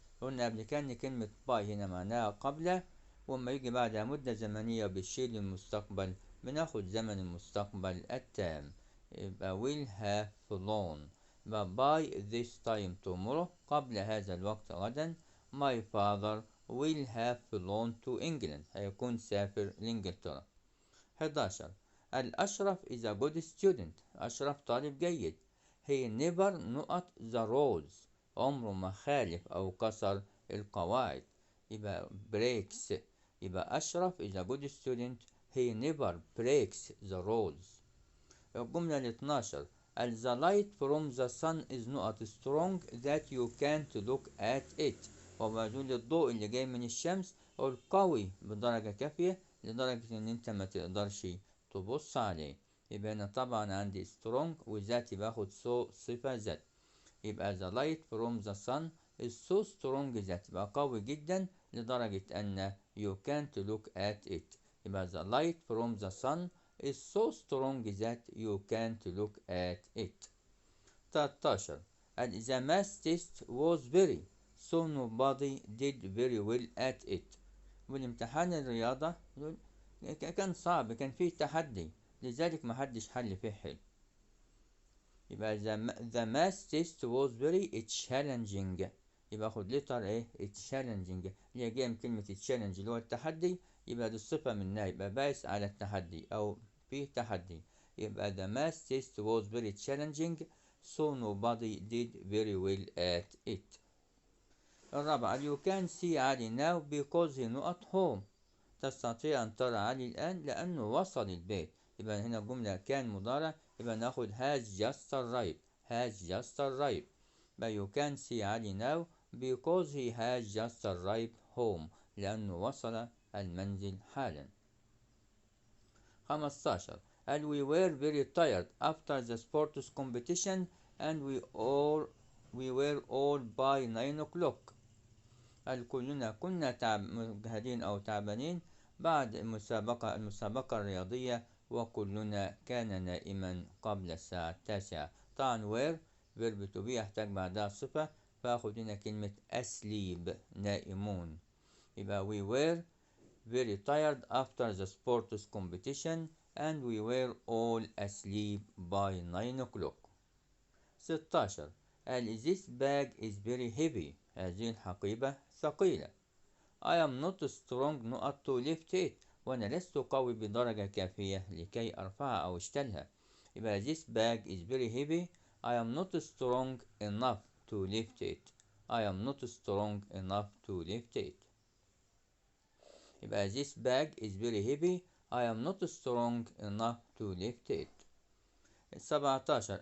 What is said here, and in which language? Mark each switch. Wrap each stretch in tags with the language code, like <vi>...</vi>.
<ar>قلنا قبل كده إن كلمة by هنا معناها قبل، وما يجي بعدها مدة زمنية بالشيء للمستقبل بناخد زمن المستقبل التام، يبقى</ar> <en>will have flown. يبقى by this time tomorrow</en> <ar>قبل هذا الوقت غدا</ar> <en>my father will have flown to England.</en> <ar>هيكون سافر لإنجلترا. 11.</ar> <en>الأشرف is a good student.</en> <ar>أشرف طالب جيد.</ar> <en>he never نقط the rules.</en> <ar>عمره ما خالف أو كسر القواعد.</ar> <en>يبقى breaks. يبقى Ashraf is a good student. he never breaks the rules.</en> <ar>الجملة 12.</ar> <en>the light from the sun is not strong that you can't look at it.</en> <ar>وبدون الضوء اللي جاي من الشمس القوي بدرجة كافية لدرجة ان انت ما تقدرش تبص عليه. يبقى انا طبعا عندي strong وذات باخد صفة ذات.</ar> <en>يبقى the light from the sun is so strong</en> <ar>ذات يبقى قوي جدا لدرجة ان</ar> <en>you can't look at it. يبقى the light from the sun is so strong that you can't look at it. 13. the math test was very so nobody did very well at it.</en> <ar>والامتحان الرياضة كان صعب كان فيه تحدي لذلك ما حدش حل فيه حلو.</ar> <en>يبقى the math test was very challenging.</en> <ar>يبقى خد لتر ايه challenging اللي هي جايه من كلمة challenge اللي هو التحدي. يبقى دي الصفة منها يبقى بايس على التحدي أو فيه تحدي.</ar> <en>يبقى the math test was very challenging so nobody did very well at it.</en> <ar>الرابعة</ar> <en>you can see Ali now because he not home.</en> <ar>تستطيع أن ترى علي الآن لأنه وصل البيت. يبقى هنا جملة كان مضارع يبقى ناخد</ar> <en>has just arrived. has just arrived. يبقى you can see Ali now because he has just arrived home</en> <ar>لأنه وصل المنزل حالا.</ar> <en>15. and we were very tired after the sports competition and we were all by 9 o'clock.</en> <ar>كلنا كنا مجهدين أو تعبانين بعد المسابقة الرياضية وكلنا كان نائما قبل الساعة 9. طبعا were verb to be يحتاج بعدها صفة فأخذ هنا كلمة asleep نائمون.</ar> <en>يبقى we were very tired after the sports competition and we were all asleep by 9 o'clock. 16. this bag is very heavy.</en> <ar>هذه الحقيبة ثقيلة.</ar> <en>I am not strong not to lift it.</en> <ar>وأنا لست قوي بدرجة كافية لكي أرفعها أو أشتلها.</ar> <en>يبقى this bag is very heavy. I am not strong enough to lift it. I am not strong enough to lift it. يبقى this bag is very heavy. I am not strong enough to lift it. 17.</en>